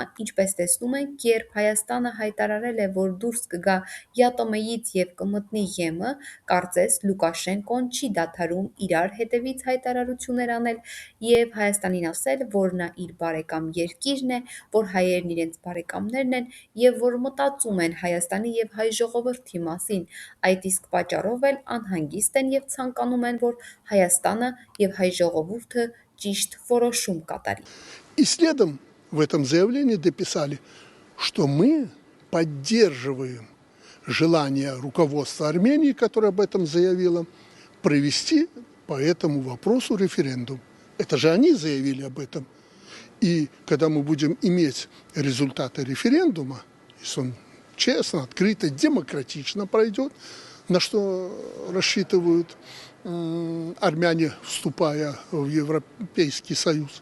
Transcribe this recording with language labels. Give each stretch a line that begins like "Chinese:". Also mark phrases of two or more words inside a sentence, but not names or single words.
Armenian: ինչպես տեսնում ենք, երբ Հայաստանը հայտարարել է, որ դուրս կգա ԵԱՏՄ-ից և կմտնի ԵՄ, կարծես Լուկաշենկոն չի դադարում իրար հետևից հայտարարություններ անել և Հայաստանին ասել, որ նա իր բարեկամ երկիրն է, որ հայերն իրենց բարեկամներն են և որ մտածում են Հայաստանի և հայ ժողովրդի մասին, այդ իսկ պատճառով էլ անհանգիստ են և ցանկանում են, որ Հայաստանը և հայ ժողովուրդը ճիշտ որոշում կատարի։
Russian: И следом в этом заявлении дописали, что мы поддерживаем желание руководства Армении, которое об этом заявило, провести по этому вопросу референдум. Это же они заявили об этом. И когда мы будем иметь результаты референдума, если он честно, открыто, демократично пройдет, на что рассчитывают армяне, вступая в Европейский Союз.